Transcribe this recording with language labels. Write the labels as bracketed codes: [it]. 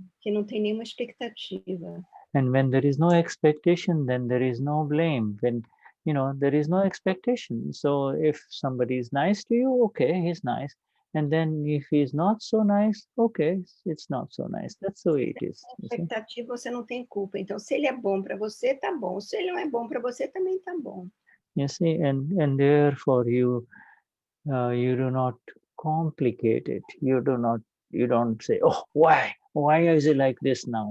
[pt] Que não tem nenhuma expectativa. [en] And when there is no expectation, then there is no blame. When there is no expectation. So if somebody is nice to you, okay, he's nice. And then if he's not so nice, okay, it's not so nice. That's the way it is. [pt] Expectativa, você não tem culpa. Então, se ele é bom para você, tá bom. Se ele não é bom para você, também tá bom. [en] You see, and therefore you do not complicate it. You don't say, oh, why is it like this now?